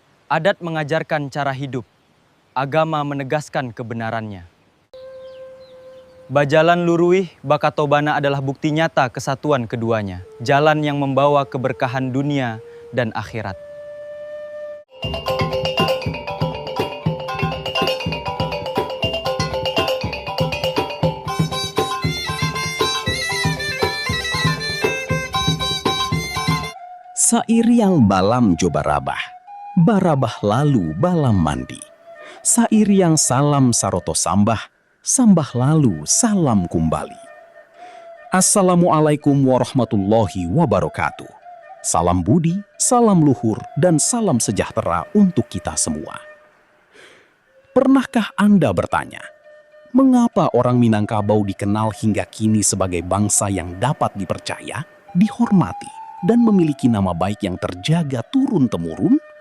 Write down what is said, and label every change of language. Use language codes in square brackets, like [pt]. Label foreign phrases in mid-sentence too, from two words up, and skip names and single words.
[id] Adat mengajarkan cara hidup, agama menegaskan kebenarannya. [min] Bajalan Luruih Bakatobana [id] adalah bukti nyata kesatuan keduanya, jalan yang membawa keberkahan dunia dan akhirat. [min] Sairiang balam coba rabah, barabah lalu balam mandi. Sairiang salam saroto sambah, sambah lalu salam kumbali. [ar] Assalamualaikum warahmatullahi wabarakatuh. [id] Salam budi, salam luhur, dan salam sejahtera untuk kita semua. Pernahkah Anda bertanya, mengapa orang Minangkabau dikenal hingga kini sebagai bangsa yang dapat dipercaya, dihormati, dan memiliki nama baik yang terjaga turun-temurun?